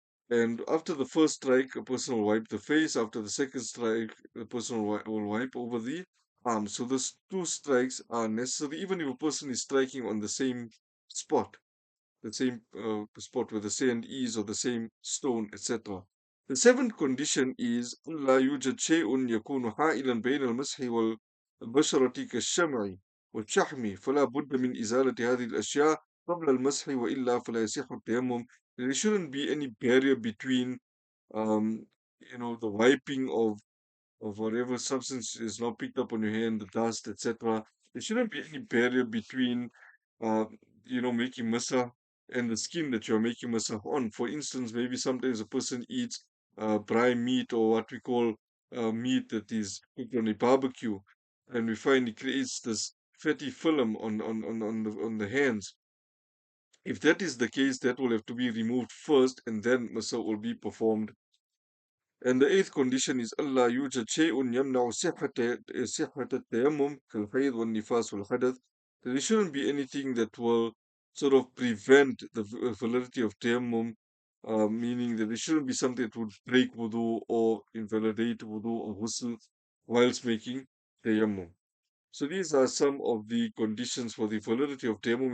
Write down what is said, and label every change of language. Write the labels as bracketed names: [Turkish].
[English] And after the first strike, a person will wipe the face. After the second strike, the person will wipe over the arms. So those two strikes are necessary, even if a person is striking on the same spot where the sand is or the same stone, etc. The seventh condition is [Arabic] لا يوجد شيء يكون حائلا بين المسح والبشرة كالشمع والشحم فلا بد من إزالة هذه الأشياء قبل المسح وإلا فلا يصح التيمم. [English] There shouldn't be any barrier between um, the wiping of whatever substance is now picked up on your hand, the dust, etc. There shouldn't be any barrier between, uh, making masa and the skin that you're making masa on. For instance, maybe sometimes a person eats brine meat or what we call meat that is cooked on a barbecue, and we find it creates this fatty film on the hands. If that is the case, that will have to be removed first, and then masa will be performed. And the eighth condition is [Arabic] ألا يوجد شيء يمنع صحة التيمم كالحيض والنفاس والحدث. [English] There shouldn't be anything that will sort of prevent the validity of tayammum, meaning that there shouldn't be something that would break wudu or invalidate wudu or ghusl whilst making tayammum. So these are some of the conditions for the validity of tayammum.